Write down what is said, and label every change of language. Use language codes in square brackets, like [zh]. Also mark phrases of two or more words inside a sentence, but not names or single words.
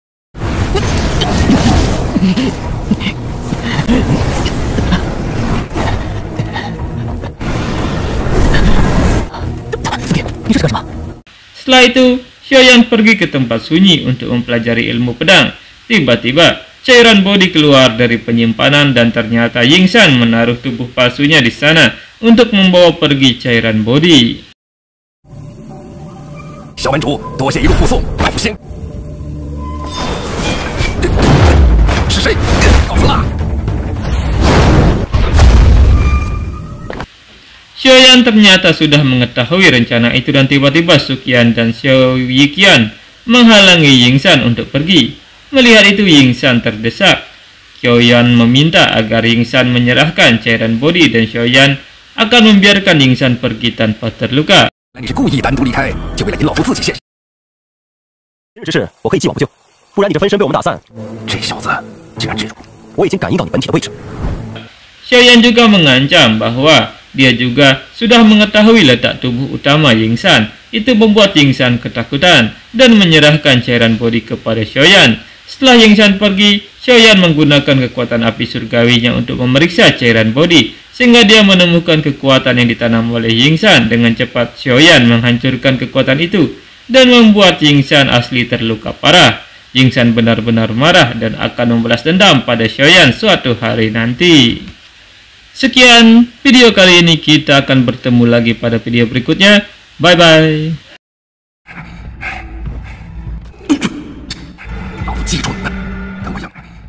[id] Setelah itu, Xiaoyan pergi ke tempat sunyi untuk mempelajari ilmu pedang. Tiba-tiba, cairan bodi keluar dari penyimpanan dan ternyata Yingsan menaruh tubuh palsunya di sana untuk membawa pergi cairan bodi. [zh] 小门主，多谢一路护送，拜服先。是谁？告辞啦！ [id] Xiaoyan ternyata sudah mengetahui rencana itu dan tiba-tiba Suqian dan Xiao Yiqian menghalangi Yingsan untuk pergi. Melihat itu, Yingsan terdesak. Xiaoyan meminta agar Yingsan menyerahkan cairan bodi dan Xiaoyan akan membiarkan Yingsan pergi tanpa terluka. 你是故意单独离开，就为了引老夫自己现身。今日之事，我可以既往不咎，不然你这分身被我们打散。这小子竟然置入，我已经感应到你本体的位置。 Xiaoyan juga mengancam bahwa dia juga sudah mengetahui letak tubuh utama Yingsan. Itu membuat Yingsan ketakutan dan menyerahkan cairan bodi kepada Xiaoyan. Setelah Yingsan pergi, Xiaoyan menggunakan kekuatan api surgawinya untuk memeriksa cairan bodi, sehingga dia menemukan kekuatan yang ditanam oleh Yingsan. Dengan cepat, Xiaoyan menghancurkan kekuatan itu dan membuat Yingsan asli terluka parah. Yingsan benar-benar marah dan akan membalas dendam pada Xiaoyan suatu hari nanti. Sekian video kali ini, kita akan bertemu lagi pada video berikutnya. [en] Bye bye. [zh] 老夫记住你们，等我养。